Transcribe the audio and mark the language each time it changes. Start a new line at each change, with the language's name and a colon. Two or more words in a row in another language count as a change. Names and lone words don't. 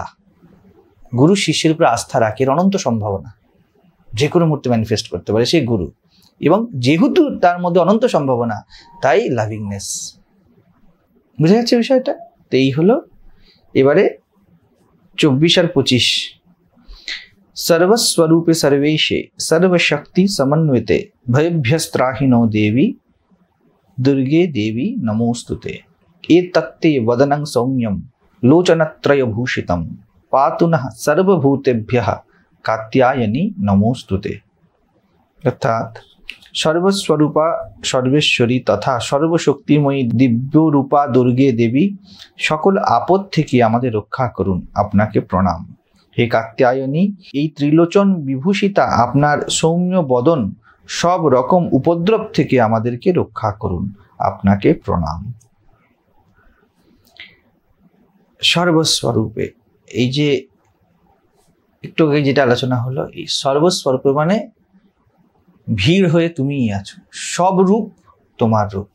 Bangla: গুরু শিষ্যের উপরে আস্থা রাখে, এর অনন্ত সম্ভাবনা, যে কোনো মুহূর্তে ম্যানিফেস্ট করতে পারে সেই গুরু। এবং যেহেতু তার মধ্যে অনন্ত সম্ভাবনা, তাই লাভিংনেস। বুঝা যাচ্ছে বিষয়টা? তো এই হলো এবারে 24 আর 25।
Sanskrit: सर्वस्वरूपे सर्वेशे सर्वशक्ति समन्विते भयभ्यस्त्राहिनो देवी दुर्गे देवी नमोस्तुते। एतत्ते वदनं सौम्यं लोचनत्रयभूषितं पातु नः सर्वभूतेभ्यः कात्यायनी नमोस्तुते।
Bangla: অর্থাৎ সর্বস্বরূপা সর্বেশ্বরী তথা সর্বশক্তিময়ী দিব্যরূপা দুর্গে দেবী, সকল আপদ থেকে আমাদের রক্ষা করুন, আপনাকে প্রণাম। হে কাত্যায়নী, এই ত্রিলোচন বিভূষিতা আপনার সৌম্য বদন সব রকম উপদ্রব থেকে আমাদেরকে রক্ষা করুন, আপনাকে প্রণাম। সর্বস্বরূপে, এই যে একটু আগে যেটা আলোচনা হলো, এই সর্বস্বরূপে মানে ভিড় হয়ে তুমিই আছো, সব রূপ তোমার রূপ।